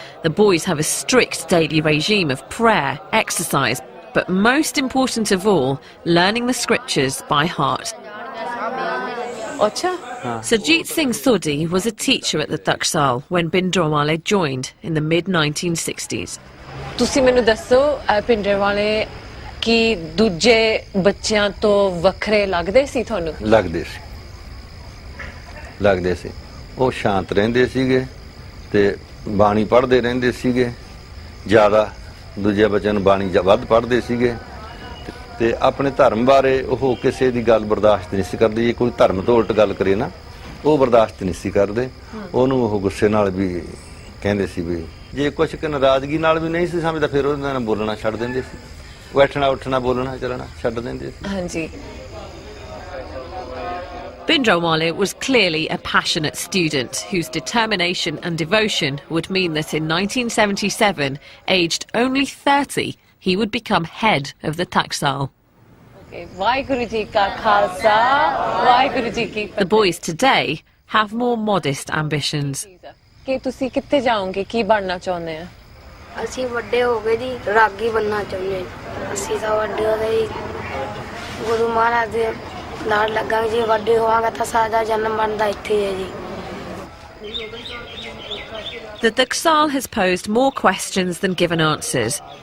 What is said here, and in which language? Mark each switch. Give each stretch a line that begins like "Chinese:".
English: The boys have a strict daily regime of prayer, exercise, but most important of all, learning the scriptures by heart. Sarjeet Singh Sodhi was a teacher at the Taksal when Bhindranwale joined in the mid-1960s.
Punjabi: ਤੁਸੀਂ ਮੈਨੂੰ ਦੱਸੋ ਭਿੰਡਰਾਂਵਾਲੇ ਕੀ ਦੂਜੇ ਬੱਚਿਆਂ ਤੋਂ ਵੱਖਰੇ ਲੱਗਦੇ ਸੀ ਤੁਹਾਨੂੰ? ਲੱਗਦੇ ਸੀ ਉਹ ਸ਼ਾਂਤ ਰਹਿੰਦੇ ਸੀਗੇ ਤੇ ਬਾਣੀ ਪੜ੍ਹਦੇ ਰਹਿੰਦੇ ਸੀਗੇ ਜ਼ਿਆਦਾ ਦੂਜੇ ਬੱਚਿਆਂ ਨੂੰ ਬਾਣੀ ਵੱਧ ਪੜ੍ਹਦੇ ਸੀਗੇ ਤੇ ਆਪਣੇ ਧਰਮ ਬਾਰੇ ਉਹ ਕਿਸੇ ਦੀ ਗੱਲ ਬਰਦਾਸ਼ਤ ਨਹੀਂ ਸੀ ਕਰਦੇ ਜੇ ਕੋਈ ਧਰਮ ਤੋਂ ਉਲਟ ਗੱਲ ਕਰੇ ਨਾ ਉਹ ਬਰਦਾਸ਼ਤ ਨਹੀਂ ਸੀ ਕਰਦੇ ਉਹਨੂੰ ਉਹ ਗੁੱਸੇ ਨਾਲ ਵੀ ਕਹਿੰਦੇ ਸੀ ਵੀ ਜੇ ਕੁਝ ਕਿ ਨਾਰਾਜ਼ਗੀ ਨਾਲ ਵੀ ਨਹੀਂ ਸੀ ਸਮਝਦਾ ਫਿਰ ਉਹਦੇ ਨਾਲ ਬੋਲਣਾ ਛੱਡ ਦਿੰਦੇ ਸੀ ਬੈਠਣਾ ਉੱਠਣਾ ਬੋਲਣਾ ਚੱਲਣਾ ਛੱਡ ਦਿੰਦੇ ਸੀ ਹਾਂਜੀ
English: Bhindranwale was clearly a passionate student whose determination and devotion would mean that in 1977, aged only 30, he would become head of the Taksal. The boys today have more modest ambitions. The Taksal has posed more questions than given answers.